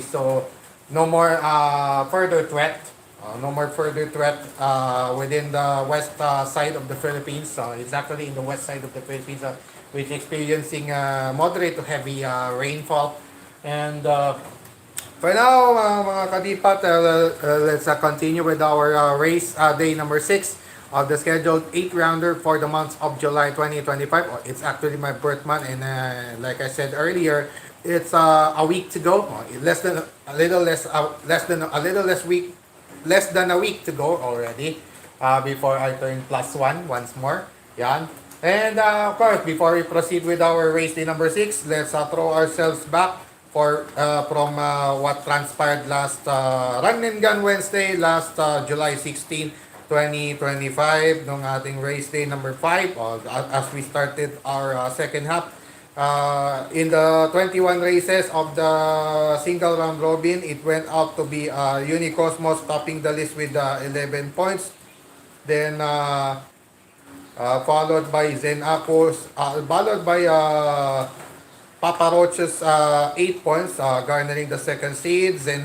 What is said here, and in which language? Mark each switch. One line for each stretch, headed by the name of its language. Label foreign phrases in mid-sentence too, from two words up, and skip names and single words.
English: So no more further threat. Within the west side of the Philippines. It's actually in the west side of the Philippines, which experiencing moderate to heavy rainfall. And for now,
Filipino: mga kadipat,
English: let's continue with our race day number 6 of the scheduled 8th rounder for the month of July 2025. It's actually my birth month, and like I said earlier, it's a week to go. Less than a week to go already before I turn +1 once more. Yan. And of course, before we proceed with our race day number 6, let's throw ourselves back from what transpired last Run and Gun Wednesday, last July 16, 2025,
Filipino: nung ating
English: race day number 5, as we started our second half. In the 21 races of the single round robin, it went out to be Unicosmos topping the list with 11 points. Then followed by followed by Papa Roach's 8 points, garnering the second seed.